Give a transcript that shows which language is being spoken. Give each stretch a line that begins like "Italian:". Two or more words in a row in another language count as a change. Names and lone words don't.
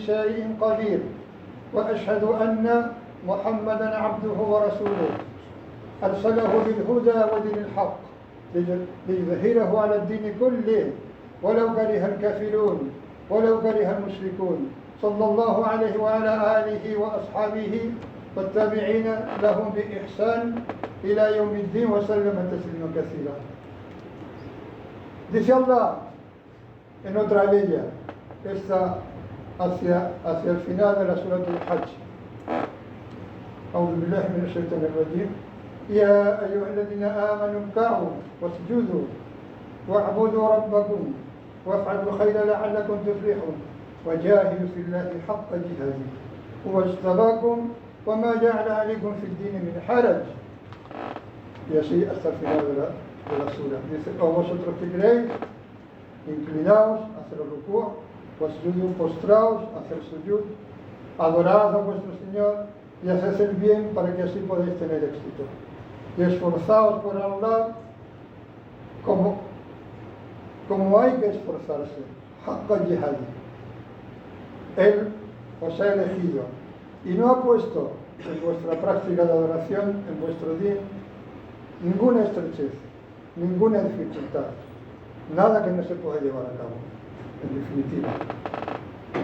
Arabic: شيء قدير وأشهد أن محمدا عبده ورسوله أرسله بالهدى ودين الحق ليظهره على الدين كله ولو كره الكافرون ولو كره المشركون صلى الله عليه وعلى آله وأصحابه والتابعين لهم بإحسان إلى يوم الدين وسلم تسليما كثيرا.
Spanish: Dice Allah en otra aleya, esta hacia el final de la Surat al-Hajj.
Arabic: أعوذ بالله من الشيطان الرجيم. يا أيها الذين آمنوا اركعوا واسجدوا واعبدوا ربكم وافعلوا الخير لعلكم تفلحون وجاهدوا في الله حق جهاده هو اجتباكم وما جعل عليكم في الدين من حرج.
Spanish: Y así hasta el final de la sura. Dice, o vosotros que creéis, inclinaos, hacer el rukú, wasjudu, postraos, hacer sujud, adorad a vuestro Señor y haced el bien para que así podáis tener éxito. Y esforzaos por Allah como hay que esforzarse.
Arabic: حق جهاده.
Spanish: Él os ha elegido y no ha puesto en vuestra práctica de adoración, en vuestro día, ninguna estrechez, ninguna dificultad, nada que no se pueda llevar a cabo, en definitiva.